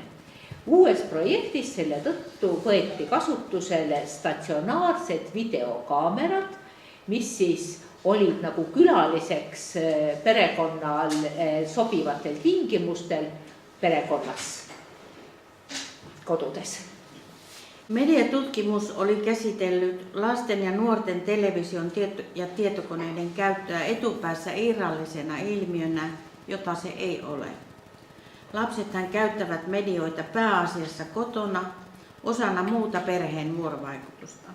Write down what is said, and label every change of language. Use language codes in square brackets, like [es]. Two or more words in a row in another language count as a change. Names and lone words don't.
[et] Uues projektis selle tõttu võeti kasutusele statsionaarsed videokaamerad, mis siis olid nagu külaliseks perekonnal sobivatel tingimustel perekonnas kodudes. [fi] Mediatutkimus oli käsitellyt lasten ja nuorten television ja tietokoneiden käyttöä etupäässä irrallisena ilmiönä, jota se ei ole. Lapsethan käyttävät medioita pääasiassa kotona osana muuta perheen vuorovaikutusta.